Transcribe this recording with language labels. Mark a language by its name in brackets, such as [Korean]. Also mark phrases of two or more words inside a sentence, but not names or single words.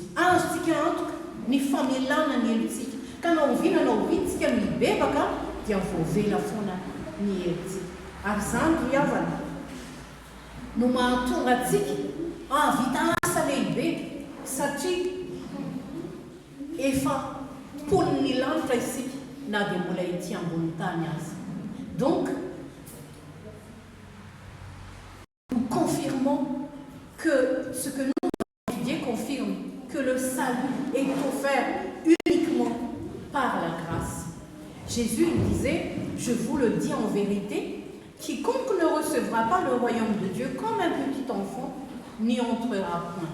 [Malagasy] Azontsika antoka ny famelana ny helotsika, ka na oviana na ovintsika mibebaka dia voavela foana ny helotsika. Ary zany ry havana no mahatonga antsika vita asa lehibe, satria efa poliny lanitra isika na dia mbola ety ambony tany azy. [French] Donc nous confirmons que ce que nous avons étudié confirme que le salut est offert uniquement par la grâce. Jésus disait, je vous le dis en vérité, quiconque ne recevra pas le royaume de Dieu comme un petit enfant n'y entrera point.